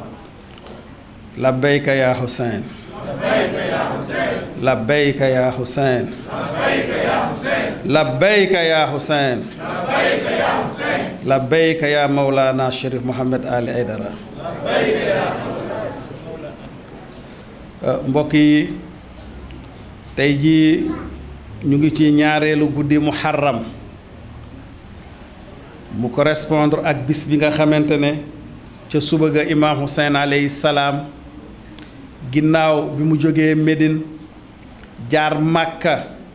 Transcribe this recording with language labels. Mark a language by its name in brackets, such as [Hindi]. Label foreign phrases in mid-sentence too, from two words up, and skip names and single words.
[Arabic] لبيك يا حسين، لبيك يا حسين، لبيك يا حسين، لبيك يا حسين، لبيك يا حسين، لبيك يا حسين، لبيك يا مولانا شريف محمد آل أيدara. لبيك يا حسين. [Wolof] mbokk yi tey jii ñu ngi ci ñaareelu guddi muharram mu correspondre ak bis bi nga xamante ne ca suba ga imaam Hussein [Arabic] عليه السلام [Wolof] ginnaaw bi mu jógee Médine jaar Màkka